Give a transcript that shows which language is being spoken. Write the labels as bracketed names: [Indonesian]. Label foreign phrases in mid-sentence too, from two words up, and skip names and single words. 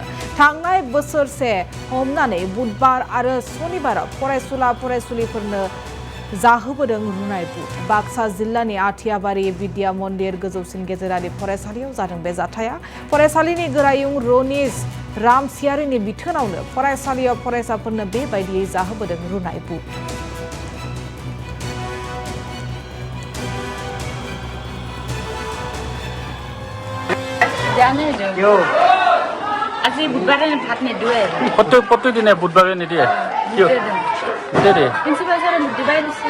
[Bodo] थांनाय बोसोरसे हमनानै बुधबार आरो सनिबाराव फरायसुलिफोरनो जाहोबोदों रुनाय बुट। बाक्सा जिल्लानि आथियाबारि विद्या मन्दिर गोजौसिन गेजेरारि फरायसालियाव जादों बे जाथाया। फरायसालिनि गोरायुं रनिस रामसियारिनि बिथोनावनो फरायसालियाव फरायसाफोरनो बेबायदियै जाहोबोदों रुनाय बुट। [Assamese] আজি বুধবাৰে ভাত নিদিয়ে। প্ৰতিদিনে বুধবাৰে নিদিয়ে। কিয়? নিদিয়ে। প্ৰিন্সিপাল ছাৰে দিবাই দিছে।